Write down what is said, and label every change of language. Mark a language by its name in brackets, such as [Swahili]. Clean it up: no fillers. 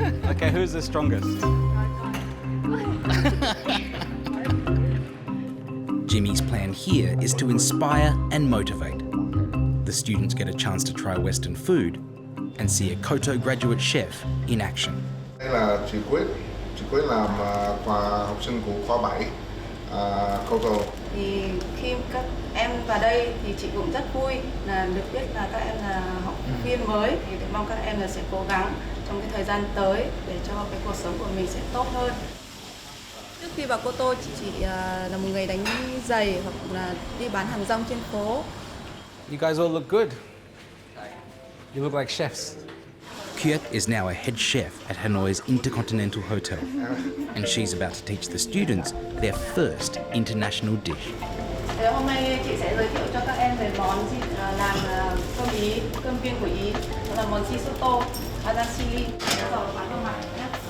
[English] Okay, who's the strongest? Jimmy's plan here is to inspire and motivate. The students get a chance to try Western food and see a Koto graduate chef in action. [Vietnamese] Đây là chị Quyết làm học sinh của khóa 7 Koto. Thì khi các em vào đây thì chị cũng rất vui là được biết là các em là học viên mới, thì mong các em là sẽ cố gắng trong cái thời gian tới để cho cái cuộc sống của mình sẽ tốt hơn. Trước khi vào Koto chị là một người đánh giày hoặc là đi bán hàng rong trên phố. [English] You guys all look good. You look like chefs. Kyut is now a head chef at Hanoi's Intercontinental Hotel, and she's about to teach the students their first international dish. [Vietnamese] Thì hôm nay chị sẽ giới thiệu cho các em về món làm cơm Ý, cơm viên của Ý, đó là món risotto, Adam chili, rồi bán đồ mặt nhé.